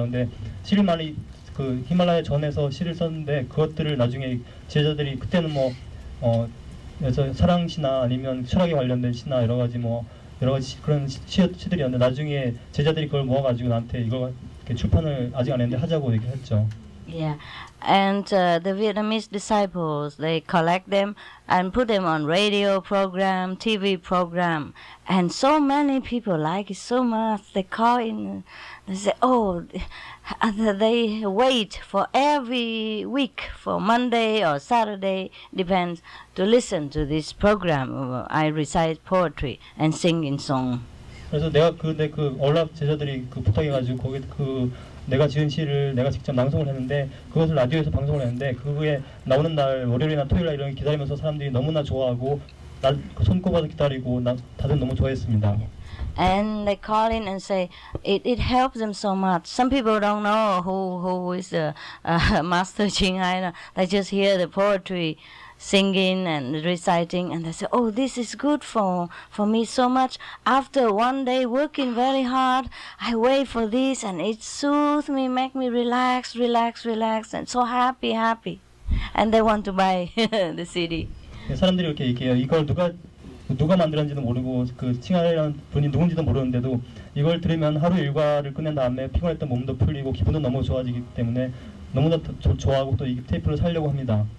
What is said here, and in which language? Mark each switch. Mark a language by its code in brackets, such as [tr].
[ko] 근데 시를 많이 히말라야 전에서 시를 썼는데 그것들을 나중에 제자들이 그때는 그래서 사랑 시나 아니면 철학에 관련된 시나 여러 가지 그런 시들이었는데 나중에 제자들이 그걸 모아가지고 나한테 이걸 이렇게 출판을 아직 안 했는데 하자고 얘기를 했죠. [en] Yeah, and the Vietnamese disciples, they collect them and put them on radio program, TV program, and so many people like it so much. They call in, they say, oh, they wait for every week, for Monday or Saturday, depends, to listen to this program. I recite poetry and sing in song. [ko] 그래서 내가 그 얼랍 제자들이 그 부탁해가지고 거기 내가 지은 시를 내가 직접 낭송을 했는데 그것을 라디오에서 방송을 했는데 그게 나오는 날 월요일이나 토요일날 이런 기다리면서 사람들이 너무나 좋아하고 손꼽아서 기다리고 다들 너무 좋아했습니다. [en] And they call in and say it helps them so much. Some people don't know who is the Master Ching Hai. They just hear the poetry singing and reciting, and they say, oh, this is good for me so much. After one day working very hard, I wait for this, and it soothes me, make me relax, and so happy. And they want to buy the CD. [ko] 사람들이 이렇게 얘기해요. 이걸 누가 만들었는지도 모르고 그 칭하이라는 분이 누군지도 모르는데도 이걸 들으면 하루 일과를 끝낸 다음에 피곤했던 몸도 풀리고 기분도 너무 좋아지기 때문에 너무나 좋아하고 또 이 테이프를 살려고 합니다.